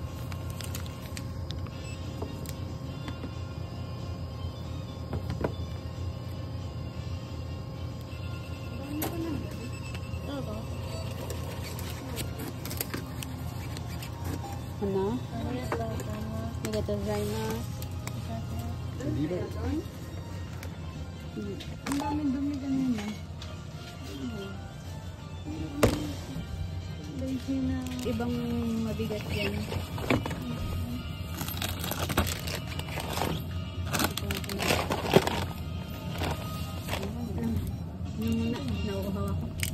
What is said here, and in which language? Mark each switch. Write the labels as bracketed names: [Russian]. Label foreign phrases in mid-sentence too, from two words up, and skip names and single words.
[Japanese] どうぞ。 [Filipino] Ano? [Japanese] ありがとうございます。ありがとうございます。 [Filipino] Ang daming dumi kanina. Ibang mabigat yan. Muna, nauuhaw ako.